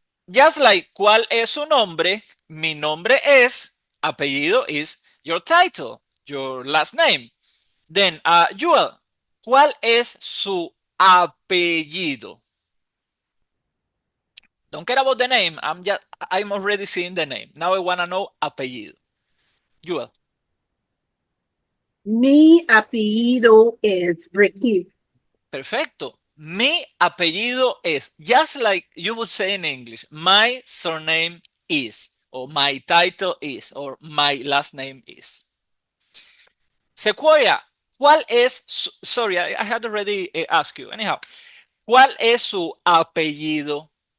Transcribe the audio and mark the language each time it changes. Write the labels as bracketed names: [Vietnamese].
[English] Just like [Spanish] cuál es su nombre, mi nombre es, [English] apellido is your title, your last name. [Spanish] Then, Jewel, ¿cuál es su apellido? [English] Don't care about the name. I'm already seeing the name. Now I want to know apellido. Jewel. [Spanish] Mi apellido is Ricky. Perfecto. Mi apellido es, [English] just like you would say in English, my surname is, or my title is, or my last name is. Sequoia, [Spanish] ¿cuál es su, [English] sorry, I had already asked you. [Spanish] Anyhow, ¿cuál es su apellido?